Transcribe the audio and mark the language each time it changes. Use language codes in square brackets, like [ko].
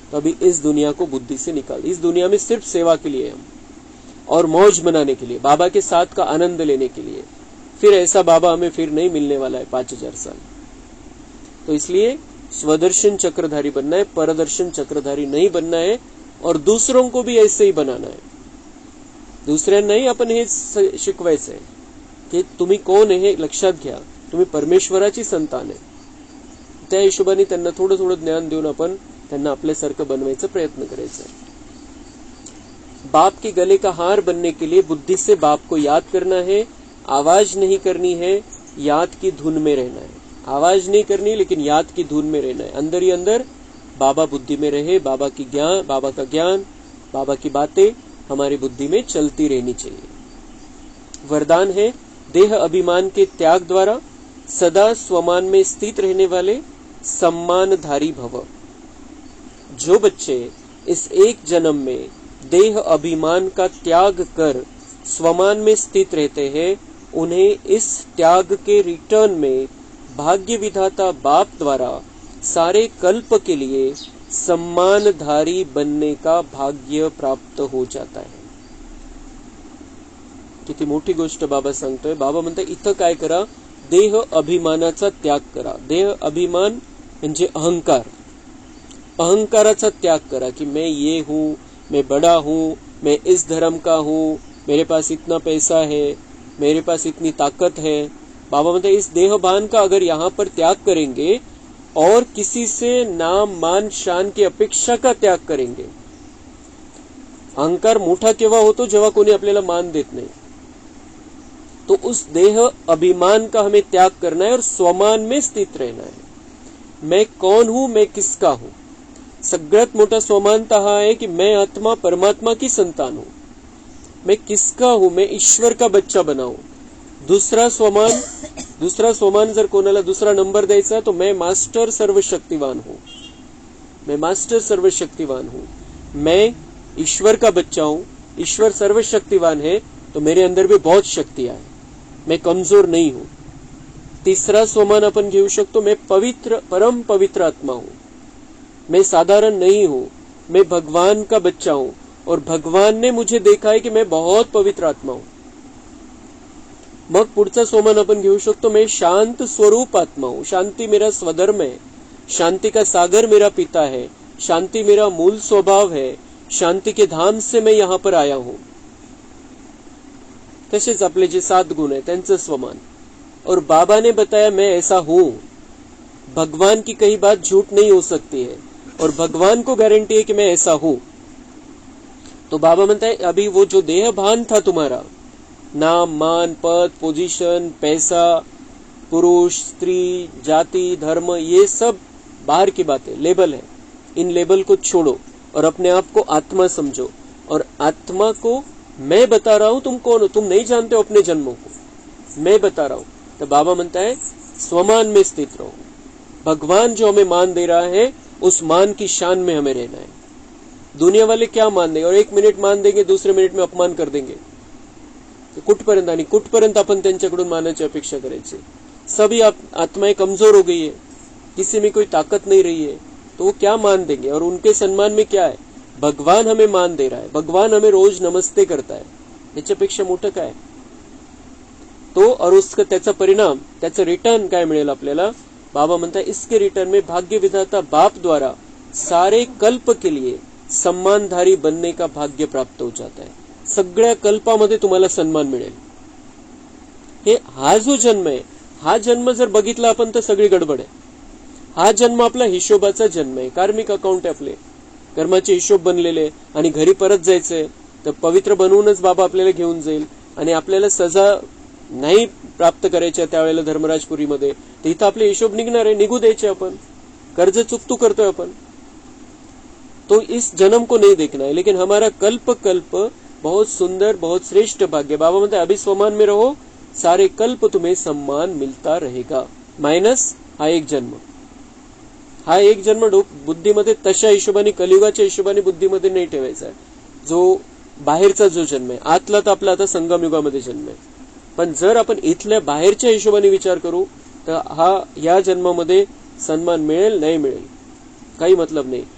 [hi] तो अभी इस दुनिया को बुद्धि से निकाल. इस दुनिया में सिर्फ सेवा के लिए हम और मौज मनाने के लिए, बाबा के साथ का आनंद लेने के लिए. फिर ऐसा बाबा हमें फिर नहीं मिलने वाला है 5000 साल. तो इसलिए स्वदर्शन चक्रधारी बनना है, परदर्शन चक्रधारी नहीं बनना है. और दूसरों को भी ऐसे ही बनाना है. [mr] दुसऱ्यांनाही आपण हे शिकवायचं आहे की तुम्ही कोण आहे हे लक्षात घ्या. तुम्ही परमेश्वराची संतान आहे. त्या हिशोबाने त्यांना थोडं थोडं ज्ञान देऊन आपण त्यांना आपल्यासारखं बनवायचा प्रयत्न करायचा है. [hi] बाप के गले का हार बनने के लिए बुद्धि से बाप को याद करना है. आवाज नहीं करनी है, याद की धुन में रहना है. आवाज नहीं करनी लेकिन याद की धुन में रहना है. अंदर ही अंदर बाबा बुद्धि में रहे. बाबा का ज्ञान, बाबा की बातें हमारी बुद्धि में चलती रहनी चाहिए. वरदान है देह अभिमान के त्याग द्वारा सदा स्वमान में स्थित रहने वाले सम्मानधारी भव. जो बच्चे इस एक जन्म में देह अभिमान का त्याग कर स्वमान में स्थित रहते हैं, उन्हें इस त्याग के रिटर्न में भाग्य विधाता बाप द्वारा सारे कल्प के लिए सम्मानधारी बनने का भाग्य प्राप्त हो जाता है. [mr] किती मोठी गोष्ट बाबा सांगतोय. बाबा म्हणतात इथं काय करा, देह अभिमानाचा त्याग करा. देह अभिमान म्हणजे अहंकार. अहंकाराचा त्याग करा कि [hi] मैं ये हूं, मैं बड़ा हूं, मैं इस धर्म का हूं, मेरे पास इतना पैसा है, मेरे पास इतनी ताकत है. बाबा म्हणते इस देहभान का अगर यहाँ पर त्याग करेंगे और किसी से नाम मान शान की अपेक्षा का त्याग करेंगे. [mr] अहंकार मोठा केव्हा होतो जेव्हा कोणी आपल्याला मान देत नाही. [hi] तो उस देह अभिमान का हमें त्याग करना है और स्वमान में स्थित रहना है. मैं कौन हूं, मैं किसका हूं. [mr] सगळ्यात मोठा स्वमानता हा आहे की [hi] मैं आत्मा परमात्मा की संतान हूं. मैं किसका हूं, मैं ईश्वर का बच्चा बना हूं. दूसरा स्वमान [mr] जर कोणाला दुसरा नंबर द्यायचा [hi] तो मैं मास्टर सर्वशक्तिवान हूं. मैं मास्टर सर्वशक्तिवान हूं. मैं ईश्वर का बच्चा हूं. ईश्वर सर्वशक्तिवान है तो मेरे अंदर भी बहुत शक्तियां है. मैं कमजोर नहीं हूं. तीसरा स्वमान [mr] अपन घेऊ शकतो, [hi] मैं पवित्र परम पवित्र आत्मा हूं. मैं साधारण नहीं हूं. मैं भगवान का बच्चा हूं और भगवान ने मुझे देखा है कि मैं बहुत पवित्र आत्मा हूं. [mr] मग पुढचा स्वमान आपण घेऊ शकतो, [hi] मैं शांत स्वरूप आत्मा हूं. शांति मेरा स्वधर्म है. शांति का सागर मेरा पिता है. शांति मेरा मूल स्वभाव है. शांति के धाम से मैं यहां पर आया हूं. [mr] तसेच आपले जे 7 गुण है त्यांचं स्वमान. [hi] और बाबा ने बताया मैं ऐसा हूं. भगवान की कई बात झूठ नहीं हो सकती है और भगवान को गारंटी है कि मैं ऐसा हूं. तो बाबा म्हणता है अभी वो जो देह भान था तुम्हारा, नाम मान पद पोजीशन पैसा पुरुष स्त्री जाति धर्म, ये सब बाहर की बातें लेबल है. इन लेबल को छोड़ो और अपने आप को आत्मा समझो. और आत्मा को मैं बता रहा हूं तुम कौन हो. तुम नहीं जानते हो अपने जन्मों को, मैं बता रहा हूं. तो बाबा म्हणता है स्वमान में स्थित रहो. भगवान जो हमें मान दे रहा है उस मान की शान में हमें रहना है. दुनिया वाले क्या मान देंगे और 1 मिनिट मान देंगे, दूसरे मिनिट में अपमान कर देंगे. [mr] कुठपर्यंत आणि कुठपर्यंत आपण त्यांच्याकडून मानाची अपेक्षा करायची. [hi] सभी आत्माएं कमजोर हो गई है, किसी में कोई ताकत नहीं रही है, तो वो क्या मान देंगे. और उनके सम्मान में क्या है, भगवान हमें मान दे रहा है. भगवान हमें रोज नमस्ते करता है. [mr] याच्यापेक्षा मोठं काय. [hi] तो और उसका [mr] त्याचा परिणाम, त्याचं रिटर्न काय मिळेल आपल्याला. [hi] बाबा म्हणता इसके रिटर्न में भाग्य विधाता बाप द्वारा सारे कल्प के लिए सम्मानधारी बनने का भाग्य प्राप्त हो जाता है. [mr] सगळ्या कल्पामध्ये तुम्हाला सन्मान मिळेल. हे हा जो जन्म आहे, हा जन्म जर बघितला आपण तर सगळी गडबड आहे. हा जन्म आपला हिशोबाचा जन्म आहे. कार्मिक अकाउंट आहे आपले, कर्माचे हिशोब बनलेले. आणि घरी परत जायचंय तर पवित्र बनवूनच बाबा आपल्याला घेऊन जाईल. आणि आपल्याला सजा नाही प्राप्त करायच्या त्यावेळेला धर्मराजपुरीमध्ये, तर इथं आपले हिशोब निघणार आहे, निघू द्यायचे आपण. कर्ज चुकतू करतोय आपण. [hi] तो इस जन्म को नहीं देखना है, लेकिन हमारा कल्प कल्प बहुत सुंदर बहुत श्रेष्ठ भाग्य. बाबा म्हणते अभी स्वमान में रहो, सारे कल्प तुम्हें सम्मान मिलता रहेगा. [mr] मायनस हा एक जन्म. हा एक जन्म बुद्धीमध्ये तशा हिशोबाने कलियुगाच्या हिशोबाने बुद्धीमध्ये नाही ठेवायचा आहे. जो बाहेरचा जो जन्म आहे, आतला तर आपला आता संगम युगामध्ये जन्म आहे. पण जर आपण इथल्या बाहेरच्या हिशोबाने विचार करू तर हा या जन्मामध्ये सन्मान मिळेल नाही मिळेल काही मतलब नहीं.